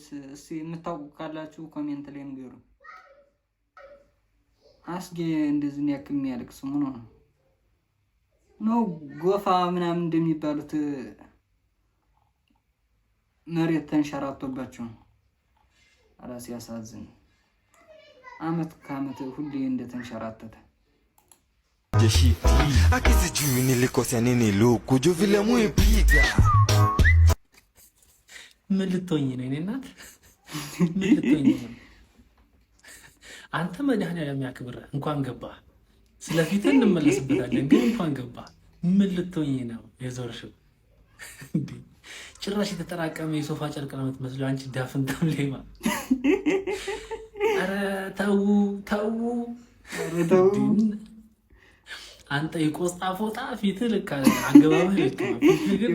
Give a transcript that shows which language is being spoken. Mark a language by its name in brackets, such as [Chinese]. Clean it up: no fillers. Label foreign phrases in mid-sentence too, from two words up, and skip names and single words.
[Amharic] እስኪ የምታውቁ ካላችሁ ኮሜንት ላይ ንገሩ። አስጌ እንደዚህ ያክል የሚያለቅስ ምን ሆነ ነው? ጎፋ ምናምን እንደሚባሉት መሬት ተንሸራቶባቸው አራስ ያሳዝን። አመት ከአመት ሁሌ እንደተንሸራተተ [Swahili] akisijui nilikosea nini luku juu vile muipiga [Amharic] ምን ልትሆኝ ነው? እኔ እናት ምን ልትሆኝ ነው? አንተ መድኃኒዓለም ያክብርህ። እንኳን ገባህ። ስለፊት እንመለስበታለን፣ ግን እንኳን ገባህ። ምን ልትሆኝ ነው የዞርሽው? ጭራሽ የተጠራቀመ የሶፋ ጨርቅ ነው የምትመስለው አንቺ ዳፍን ተምሌማ። ኧረ ተው ተው ተው። አንተ የቆስጣ ፎጣ ፊት ልክ አገባብህ ልክ ነው። ፊት ግን